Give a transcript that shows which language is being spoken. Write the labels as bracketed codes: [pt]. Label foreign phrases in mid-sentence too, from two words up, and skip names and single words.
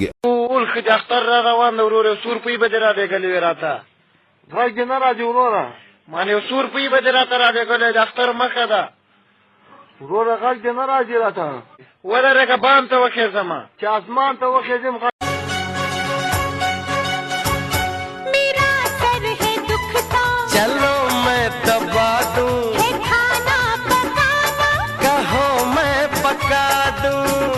[ps] ټول ښه د اختر را روان دی وروره سور پوی به دې رالېږلې وې راته غږ دې نه راځي وروره مانې یو سور پوی به دې راته رالېږلی د اختر مخه ده وروره غږ دې نه راځي راته ودرېږه بام ته وخېځمه چې اسمان ته وخېځم [ur] چلو میں دبا دوں کھانا پکانا کہو میں پکا دوں